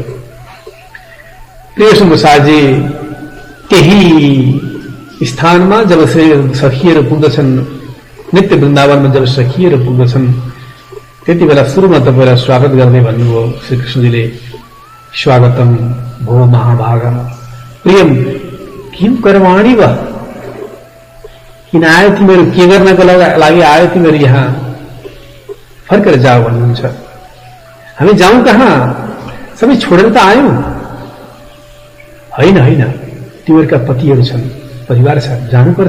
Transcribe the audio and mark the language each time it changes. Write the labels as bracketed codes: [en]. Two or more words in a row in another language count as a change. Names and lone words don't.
[ne] प्रिय सुन्दरसाजी, त्यही स्थानमा जब सखीहरू पुग्दछन्, नित्य वृन्दावनमा जब सखीहरू पुग्दछन्, त्यति बेला सुरुमा तपाईँलाई स्वागत गर्ने भन्नुभयो श्रीकृष्णजीले। [sa] स्वागतम भो महाभागा प्रियम किम करवाणी वा, [ne] किन आयो तिमीहरू, के गर्नको लागि आयो तिमीहरू यहाँ? फर्केर जाऊ भन्नुहुन्छ। हामी जाउँ कहाँ? सबै छोडेर त आयौं। होइन होइन, तिमीहरूका पतिहरू छन्, परिवार छ, जानुपर्छ।